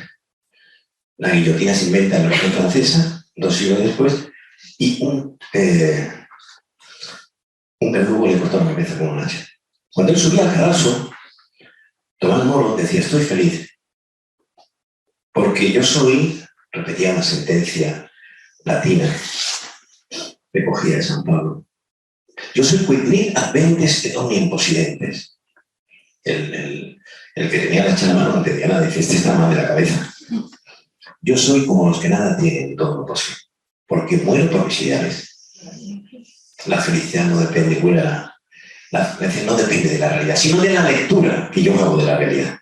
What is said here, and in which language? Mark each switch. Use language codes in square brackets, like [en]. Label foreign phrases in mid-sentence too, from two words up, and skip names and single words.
[es] La guillotina se inventa en la Revolución Francesa, 2 siglos después, y un verdugo le cortó la cabeza con un hacha. Cuando él subía al cadalso, Tomás Moro decía: estoy feliz, porque yo soy, repetía una sentencia latina, recogida de San Pablo, yo soy [la] quid nihil adventes et omnium possidentes. [es] El que tenía la hacha en la mano no entendía nada, dice: este está mal de la cabeza. Yo soy como los que nada tienen y todo lo poseen, porque muero por mis ideales. La felicidad no depende, la felicidad no depende de la realidad, sino de la lectura que yo hago de la realidad.